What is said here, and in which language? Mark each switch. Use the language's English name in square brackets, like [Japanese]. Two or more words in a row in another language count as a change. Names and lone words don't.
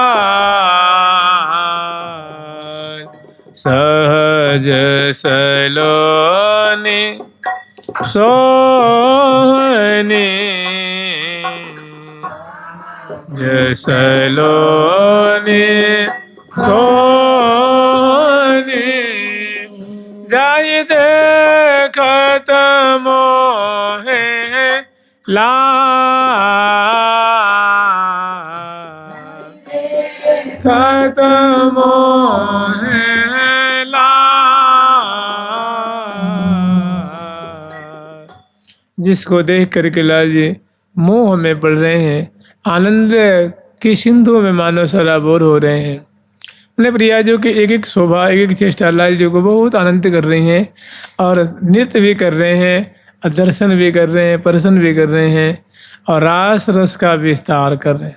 [Braj] सहज सलोनी सोहनी, जसलोनी सोहनी, जाय देखत मोहे ला, देखत मोहे ला, [Hindi] जिसको देख करके लाल जी मोह में पड़ रहे हैं, आनंद की सिंधु में मानो सराबोर हो रहे हैं। अपने प्रिया जो कि एक एक शोभा, एक एक चेष्टा लाल जी को बहुत आनंद कर रही हैं और नृत्य भी कर रहे हैं, दर्शन भी कर रहे हैं, प्रसन्न भी कर रहे हैं और रास रस का विस्तार कर रहे हैं।